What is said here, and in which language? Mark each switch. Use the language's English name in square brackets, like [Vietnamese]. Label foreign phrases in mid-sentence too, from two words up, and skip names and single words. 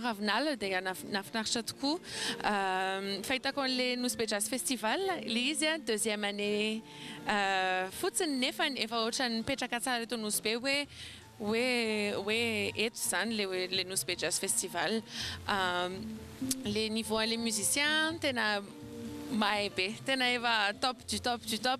[Malagasy] Ravinal dia nafinaritra tokoa fahitako an'le Nosy Be Jazz Festival le izy [French] deuxième année [Malagasy] fotsiny nefa efa ohatra nipetraka tsara eto Nosy Be hoe eto zany le Nosy Be Jazz Festival [French] le niveau les musiciens [Malagasy] tena mahay be tena efa [French] top du top du top.